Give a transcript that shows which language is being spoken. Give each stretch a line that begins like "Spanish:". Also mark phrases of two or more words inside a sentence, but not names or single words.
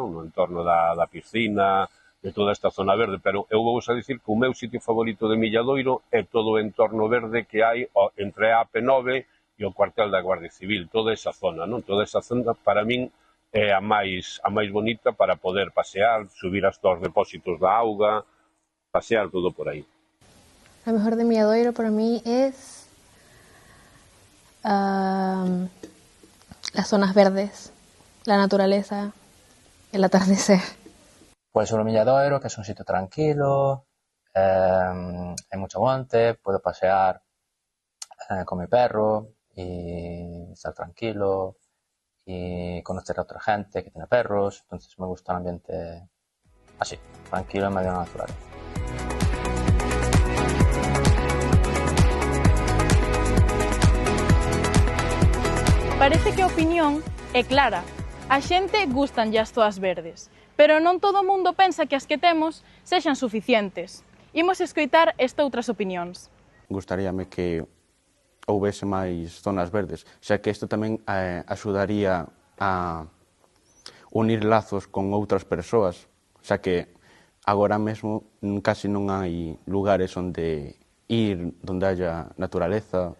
Galician: No entorno da piscina, de toda esta zona verde, pero eu vou a dicir que o meu sitio favorito de Milladoiro é todo o entorno verde que hai entre a AP9 e o cuartel da Guardia Civil, toda esa zona, non? Toda esa zona para min é a máis bonita para poder pasear, subir hasta os depósitos da auga, pasear todo por aí.
Spanish: Lo mejor de Milladoiro para mí es las zonas verdes, la naturaleza, el atardecer. Pues sobre Milladoiro, que es un sitio tranquilo, hay mucho monte, puedo pasear con mi perro y estar tranquilo y conocer a otra gente que tiene perros, entonces me gusta el ambiente así, tranquilo en medio de la naturaleza.
Galician: Parece que a opinión é clara. A xente gústanlle as zoas verdes, pero non todo o mundo pensa que as que temos sexan suficientes. Imos escoitar outras opinións. Gustaríame que houvese máis zonas verdes, xa que isto tamén axudaría a unir lazos con outras persoas, xa que agora mesmo casi non hai lugares onde ir, onde haya naturaleza.